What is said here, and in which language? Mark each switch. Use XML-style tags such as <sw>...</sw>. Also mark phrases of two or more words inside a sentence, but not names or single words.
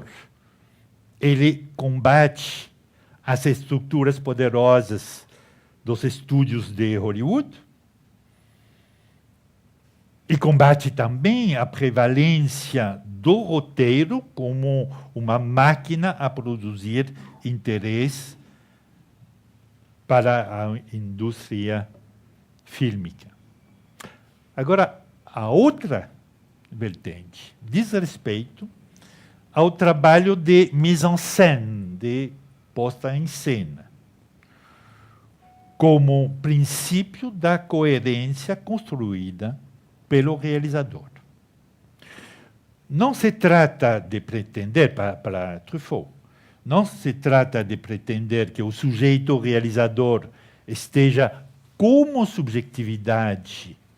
<pt>Ele combate as estruturas poderosas dos estúdios de Hollywood e combate também a prevalência do roteiro como uma máquina a produzir interesse para a indústria fílmica. Agora, a outra vertente diz respeito ao trabalho de</pt> <fr>mise en scène,</fr> <pt>de posta em cena, como princípio da coerência construída pelo realizador. Não se trata de pretender, para Truffaut, não se trata de pretender que o sujeito realizador esteja como subjetividade</pt>